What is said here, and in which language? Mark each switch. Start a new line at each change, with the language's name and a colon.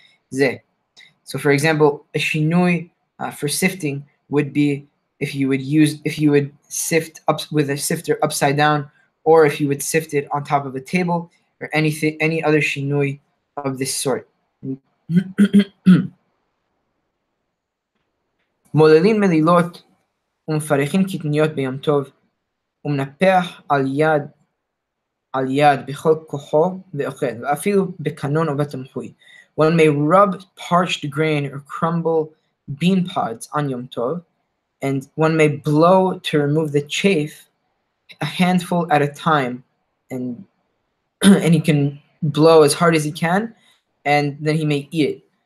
English: So, for example, a shinui for sifting would be if you would sift up with a sifter upside down, or if you would sift it on top of a table, or any other shinui of this sort.
Hebrew: מוללים מלילות ומפרחים קטניות ביום טוב, ומנפח על יד בכל כוחו ואוכל, ואפילו בקנון או בתמחוי.
English: One may rub parched grain or crumble bean pods on Yom Tov, and one may blow to remove the chaff, a handful at a time, and he can blow as hard as he can, and then he may eat it.